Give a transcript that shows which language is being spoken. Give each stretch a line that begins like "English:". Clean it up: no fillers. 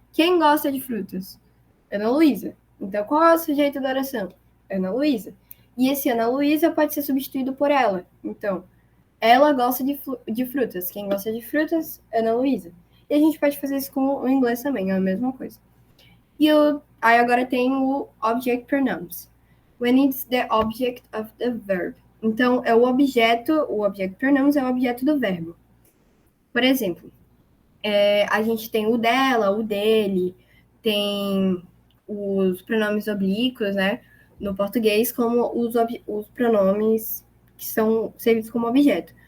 Portuguese: Quem gosta de frutas? Ana Luísa. Então, qual é o sujeito da oração? Ana Luísa. E esse Ana Luísa pode ser substituído por ela. Então, ela gosta de frutas. Quem gosta de frutas? Ana Luísa. E a gente pode fazer isso com o inglês também, é a mesma coisa. Aí agora tem o object pronouns.
English: When it's the object of the verb.
Portuguese: Então, o object pronouns é o objeto do verbo. Por exemplo, a gente tem o dela, o dele, tem os pronomes oblíquos, né? No português, como os pronomes que são servidos como objeto.